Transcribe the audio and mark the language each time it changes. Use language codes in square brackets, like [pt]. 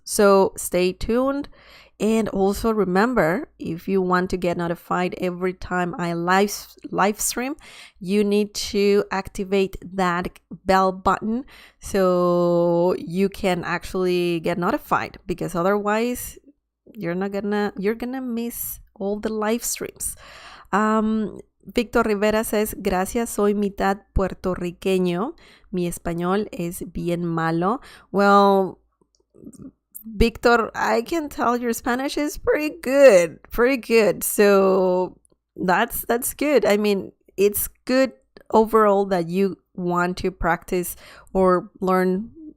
[en] So stay tuned. And also remember, if you want to get notified every time I live stream, you need to activate that bell button so you can actually get notified, because otherwise you're gonna miss all the live streams. [es] Victor Rivera says, gracias, soy mitad puertorriqueño. Mi español es bien malo. [en] Well, Victor, I can tell your Spanish is pretty good. So that's good. I mean, it's good overall that you want to practice or learn.